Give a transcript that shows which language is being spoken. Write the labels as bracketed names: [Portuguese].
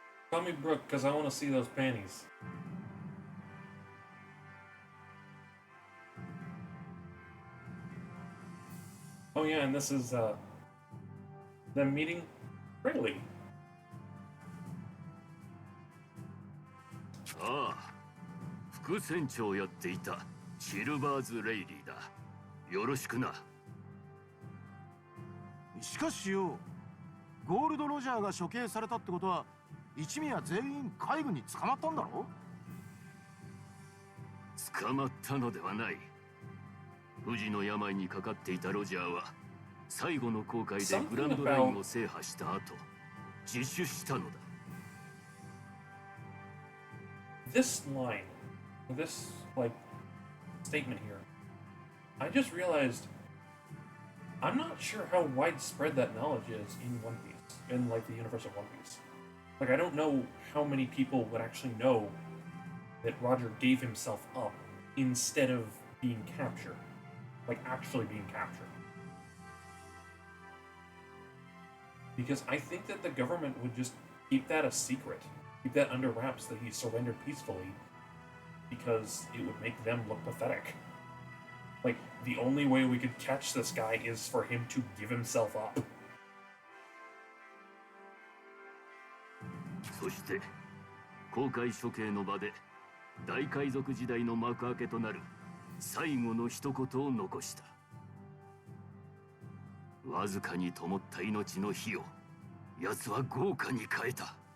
[English] Call me Brooke, because I want to see those panties. Oh yeah, and this is, them meeting Rayleigh. [Japanese] ああ、副船長をやっていたシルバーズ・レイリーだ。よろしくな。しかしよ、ゴールド・ロジャーが処刑されたってことは一味は全員海軍に捕まったんだろ？捕まったのではない。不治の病にかかっていたロジャーは最後の航海でグランドラインを制覇した後自首したのだ。 [English] This line, this, like, statement here, I just realized I'm not sure how widespread that knowledge is in One Piece, in, like, the universe of One Piece. Like, I don't know how many people would actually know that Roger gave himself up instead of being captured. Like, actually being captured. Because I think that the government would just keep that a secret. Keep that under wraps that he surrendered peacefully. Because it would make them look pathetic. Like, the only way we could catch this guy is for him to give himself up. [Japanese] そして航海処刑の場で大海賊時代の幕開けとなる最後の一言を残した。わずかに灯った命の火を奴は豪華に変えた。